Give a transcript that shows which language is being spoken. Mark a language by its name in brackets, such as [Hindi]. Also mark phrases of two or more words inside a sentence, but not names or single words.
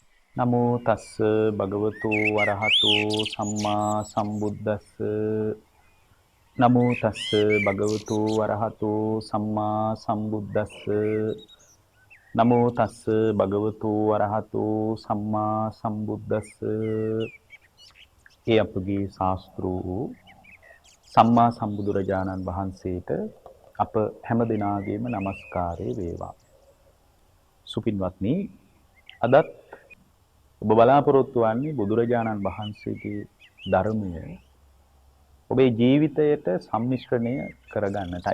[Pali] නමෝ තස්ස භගවතු වරහතු සම්මා සම්බුද්දස්ස නමෝ තස්ස භගවතු වරහතු සම්මා සම්බුද්දස්ස නමෝ තස්ස භගවතු වරහතු සම්මා සම්බුද්දස්ස [Sinhala] ඒ අපගේ ශාස්ත්‍රූ සම්මා සම්බුදුරජාණන් වහන්සේට අප හැම දිනාගේම নমස්කාරය වේවා. සුපින්වත්නි, අදත් ඔබ බලාපොරොත්තු වන්නේ බුදුරජාණන් වහන්සේගේ ධර්මය ඔබේ ජීවිතයට සම්මිශ්‍රණය කරගන්නටයි.